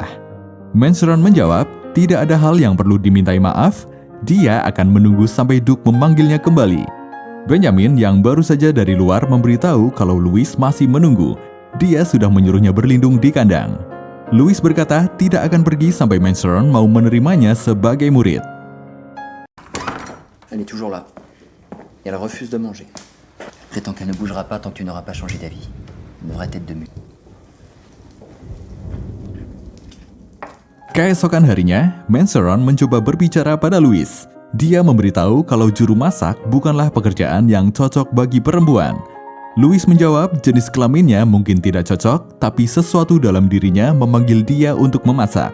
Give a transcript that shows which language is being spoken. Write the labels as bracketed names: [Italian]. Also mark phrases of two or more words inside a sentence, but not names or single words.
[Indonesian] Manceron menjawab, tidak ada hal yang perlu dimintai maaf, dia akan menunggu sampai Duke memanggilnya kembali. Benyamin yang baru saja dari luar memberitahu kalau Louis masih menunggu. Dia sudah menyuruhnya berlindung di kandang. Louis berkata tidak akan pergi sampai Manceron mau menerimanya sebagai murid. [French] Elle est toujours là. Et elle refuse de manger. Prétends qu'elle ne bougera pas tant que tu n'auras pas changé d'avis. Une vraie tête de mule. [Indonesian] Keesokan harinya, Manceron mencoba berbicara pada Louis. Dia memberitahu kalau juru masak bukanlah pekerjaan yang cocok bagi perempuan. Louis menjawab jenis kelaminnya mungkin tidak cocok, tapi sesuatu dalam dirinya memanggil dia untuk memasak.